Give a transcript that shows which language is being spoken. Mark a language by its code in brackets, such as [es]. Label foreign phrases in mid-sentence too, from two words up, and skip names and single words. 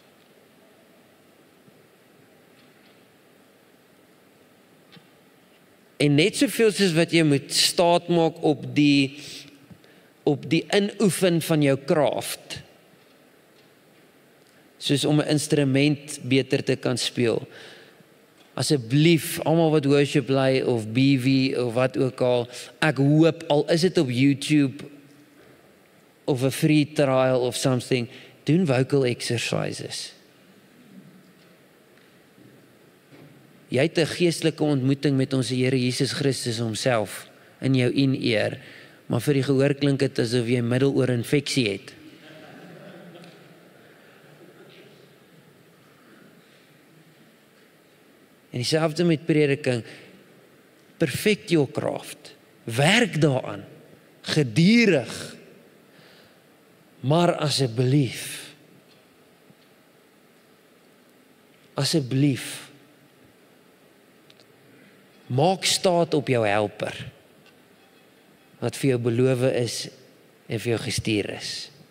[af] En net soveel soos wat jy moet staat maak op die inoefen van jou craft, soos om 'n instrument beter te kan speel. Asseblief, almal wat worship lei of BV of wat ook al, ek hoop, al is dit op YouTube of 'n [en] free trial of something, [af] doen [en] vocal exercises. [af] Jy het 'n geestelike ontmoeting met ons Here Jesus Christus homself in jou in-ear, maar vir die gehoor klink dit asof jy middeloor-infeksie het. En dieselfde met prediking, [en] perfect your craft, [af] werk daaraan, gedurig, maar asseblief, maak staat op jou helper, wat vir jou beloof is en vir jou gestuur is.